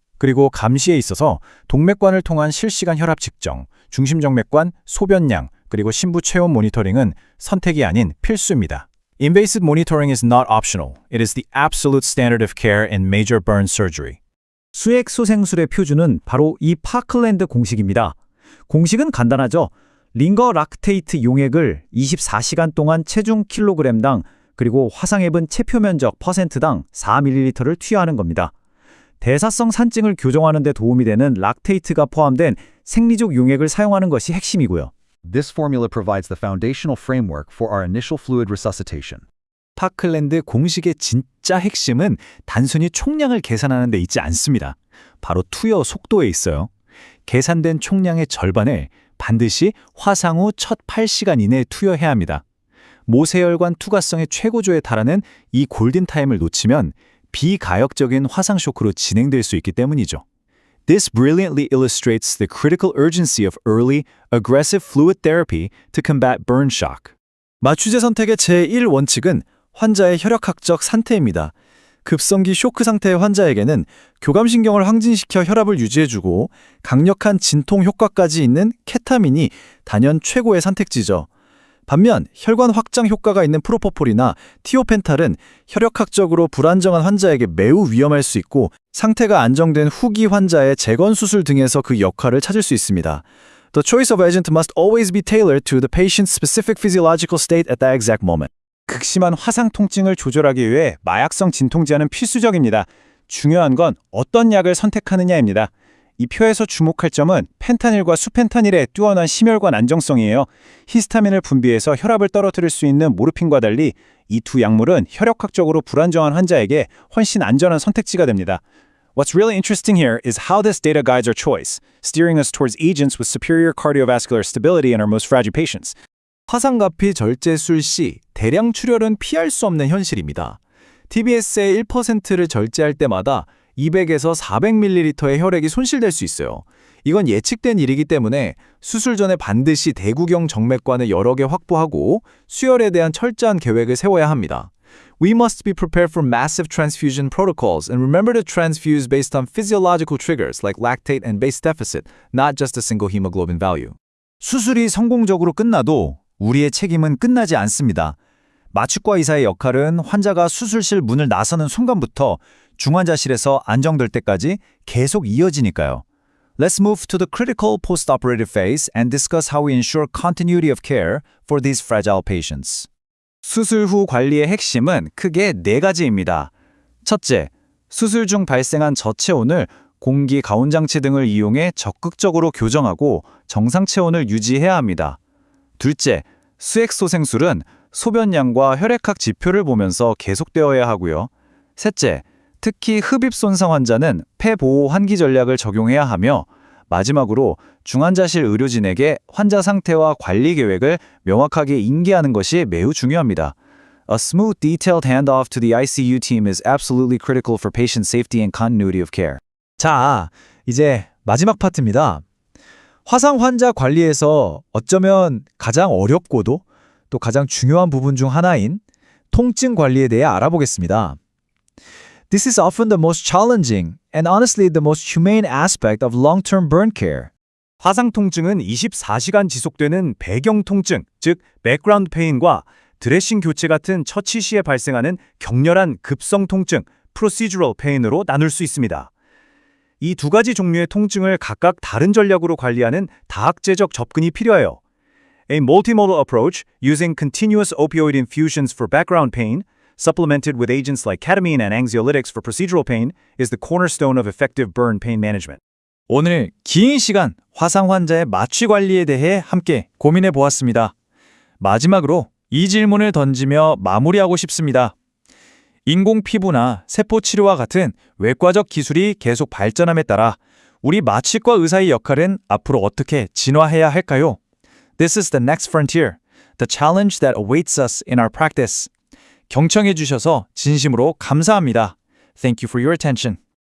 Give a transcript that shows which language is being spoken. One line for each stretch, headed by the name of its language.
Korean: 그리고 감시에 있어서 동맥관을 통한 실시간 혈압 측정, 중심정맥관, 소변량, 그리고 신부 체온 모니터링은 선택이 아닌 필수입니다.
English: Invasive monitoring is not optional. It is the absolute standard of care in major burn surgery.
Korean: 수액소생술의 표준은 바로 이 파클랜드 공식입니다. 공식은 간단하죠. 링거 락테이트 용액을 24시간 동안 체중 킬로그램당 그리고 화상액은 체표 면적 퍼센트당 4ml를 투여하는 겁니다. 대사성 산증을 교정하는 데 도움이 되는 락테이트가 포함된 생리적 용액을 사용하는 것이 핵심이고요.
English: This formula provides the foundational framework for our initial fluid resuscitation.
Korean: 파클랜드 공식의 진짜 핵심은 단순히 총량을 계산하는 데 있지 않습니다. 바로 투여 속도에 있어요. 계산된 총량의 절반을 반드시 화상 후 첫 8시간 이내에 투여해야 합니다. 모세혈관 투과성의 최고조에 달하는 이 골든타임을 놓치면 비가역적인 화상 쇼크로 진행될 수 있기 때문이죠.
English: This brilliantly illustrates the critical urgency of early, aggressive fluid therapy to combat burn shock.
Korean: 마취제 선택의 제1원칙은 환자의 혈액학적 상태입니다. 급성기 쇼크 상태의 환자에게는 교감신경을 항진시켜 혈압을 유지해주고 강력한 진통 효과까지 있는 케타민이 단연 최고의 선택지죠. 반면 혈관 확장 효과가 있는 프로포폴이나 티오펜탈은 혈액학적으로 불안정한 환자에게 매우 위험할 수 있고 상태가 안정된 후기 환자의 재건 수술 등에서 그 역할을 찾을 수 있습니다.
English: The choice of agent must always be tailored to the patient's specific physiological state at that exact moment.
Korean: 극심한 화상 통증을 조절하기 위해 마약성 진통제는 필수적입니다. 중요한 건 어떤 약을 선택하느냐입니다. 이 표에서 주목할 점은 펜타닐과 수펜타닐의 뛰어난 심혈관 안정성이에요. 히스타민을 분비해서 혈압을 떨어뜨릴 수 있는 모르핀과 달리 이 두 약물은 혈액학적으로 불안정한 환자에게 훨씬 안전한 선택지가 됩니다.
English: What's really interesting here is how this data guides our choice, steering us towards agents with superior cardiovascular stability in our most fragile patients.
Korean: 화상가피 절제술 시 대량 출혈은 피할 수 없는 현실입니다. TBS의 1%를 절제할 때마다 200에서 400ml의 혈액이 손실될 수 있어요. 이건 예측된 일이기 때문에 수술 전에 반드시 대구경 정맥관을 여러 개 확보하고 수혈에 대한 철저한 계획을 세워야 합니다.
English: We must be prepared for massive transfusion protocols and remember to transfuse based on physiological triggers like lactate and base deficit, not just a single hemoglobin value.
Korean: 수술이 성공적으로 끝나도 우리의 책임은 끝나지 않습니다. 마취과 의사의 역할은 환자가 수술실 문을 나서는 순간부터 중환자실에서 안정될 때까지 계속 이어지니까요.
English: Let's move to the critical post-operative phase and discuss how we ensure continuity of care for these fragile patients.
Korean: 수술 후 관리의 핵심은 크게 4가지입니다. 첫째, 수술 중 발생한 저체온을 공기 가온장치 등을 이용해 적극적으로 교정하고 정상 체온을 유지해야 합니다. 둘째, 수액소생술은 소변량과 혈액학 지표를 보면서 계속되어야 하고요. 셋째, 특히 흡입 손상 환자는 폐보호 환기 전략을 적용해야 하며 마지막으로 중환자실 의료진에게 환자 상태와 관리 계획을 명확하게 인계하는 것이 매우 중요합니다.
English: A smooth, detailed handoff to the ICU team is absolutely critical for patient safety and continuity of care.
Korean: 자, 이제 마지막 파트입니다. 화상 환자 관리에서 어쩌면 가장 어렵고도 또 가장 중요한 부분 중 하나인 통증 관리에 대해 알아보겠습니다.
English: This is often the most challenging and honestly the most humane aspect of long-term burn care.
Korean: 화상 통증은 24시간 지속되는 배경 통증, 즉 백그라운드 페인과 드레싱 교체 같은 처치 시에 발생하는 격렬한 급성 통증, procedural pain으로 나눌 수 있습니다. 이 두 가지 종류의 통증을 각각 다른 전략으로 관리하는 다학제적 접근이 필요해요.
English: A multimodal approach using continuous opioid infusions for background pain, supplemented with agents like ketamine and anxiolytics for procedural pain, is the cornerstone of effective burn pain management.
Korean: 오늘 긴 시간 화상 환자의 마취 관리에 대해 함께 고민해 보았습니다. 마지막으로 이 질문을 던지며 마무리하고 싶습니다. 인공 피부나 세포 치료와 같은 외과적 기술이 계속 발전함에 따라 우리 마취과 의사의 역할은 앞으로 어떻게 진화해야 할까요?
English: This is the next frontier, the challenge that awaits us in our practice.
Korean: 경청해 주셔서 진심으로 감사합니다.
English: Thank you for your attention.